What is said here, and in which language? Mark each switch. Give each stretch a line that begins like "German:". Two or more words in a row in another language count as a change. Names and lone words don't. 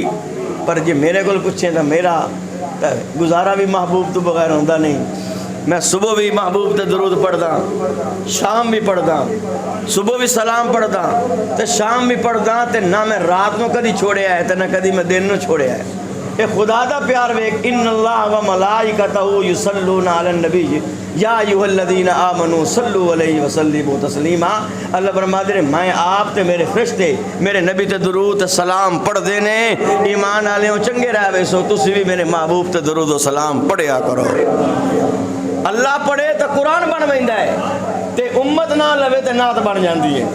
Punjabi: پر جے میرے کو پچھے تو میرا گزارا بھی محبوب تو بغیر ہوندا نہیں. میں صبح بھی محبوب تے درود پڑھدا، شام بھی پڑھدا، صبح بھی سلام پڑھدا تے شام بھی پڑھدا، تے نہ میں رات کو کدی چھوڑیا ہے تے نہ کدی میں دن میں چھوڑیا ہے. اے خدا دا پیار ویکھ,
Arabic: إن الله وملائكته يصلون على النبي يا أيها الذين آمنوا صلوا عليه وسلموا تسليما.
Punjabi: اللہ فرماتے ہیں میں آپ تے میرے فرشتے میرے نبی تے درود سلام پڑھدے نے. ایمان والے چنگے رہ ویسو تسی بھی میرے محبوب تے درود و سلام پڑھیا کرو. اللہ پڑھے تو قرآن بن پیندا ہے، تے امت نہ لوے تو نعت بن جاتی ہے.